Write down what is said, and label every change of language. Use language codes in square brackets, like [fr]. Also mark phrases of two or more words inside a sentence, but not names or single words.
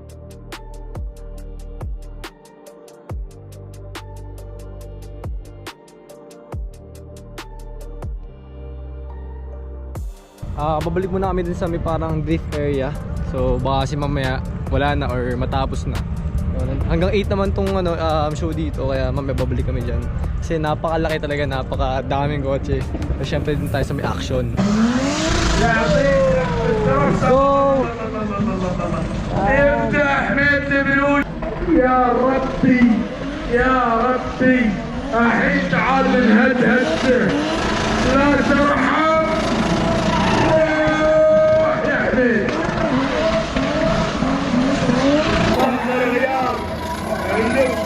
[tl] Babalik muna kami din sa may parang drift area. So baka kasi mamaya wala na or matapos na. Hanggang 8 naman tong show dito, kaya mamaya babalik kami dyan. Kasi napakalaki talaga, napakadaming kotse. So syempre din tayo sa may action. Go! [ar] يا ربي يا ربي الحين تعال نهدهد لا ترحم روح يا حبيبي وصل الرياض اللي